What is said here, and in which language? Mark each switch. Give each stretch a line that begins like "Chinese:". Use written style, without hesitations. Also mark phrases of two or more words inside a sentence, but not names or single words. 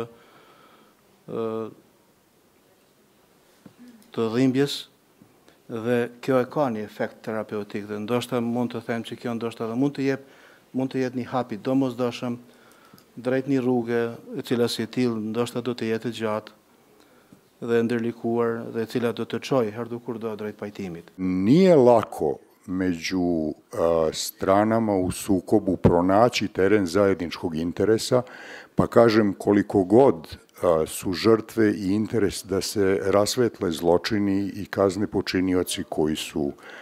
Albanian: të dhimbjes, dhe kjo e ka një efekt terapeutik dhe ndoshta mund të them që kjo ndoshta dhe mund të jetë një hap i domosdoshëm drejt një rruge e cila si tillë ndoshta do të jetë gjatë dhe ndërlikuar dhe e cila do të çojë herë kurdo drejt pajtimit.
Serbian: Nije lako među stranama u sukobu pronaći teren zajedničkog interesa, pa kažem koliko god su žrtve i interes da se rasvetle zločini i kazne počinioci koji su